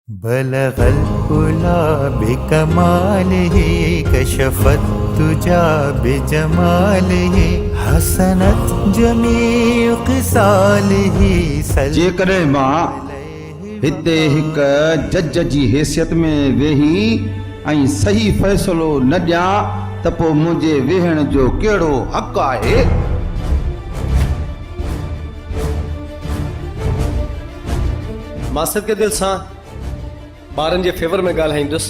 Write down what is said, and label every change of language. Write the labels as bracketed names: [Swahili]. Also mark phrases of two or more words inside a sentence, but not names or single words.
[Arabic] بلغ العلى بكماله كشف الدجى بجماله حسنت جميع خصاله [Sindhi] जेकॾहिं मां हिते हिक जज जी हैसियत में वेही ऐं सही फ़ैसिलो न ॾियां त पोइ मुंहिंजे वेहण जो कहिड़ो हक़ आहे? मां सदके दिल सां ॿारनि जे फेवर में ॻाल्हाईंदुसि।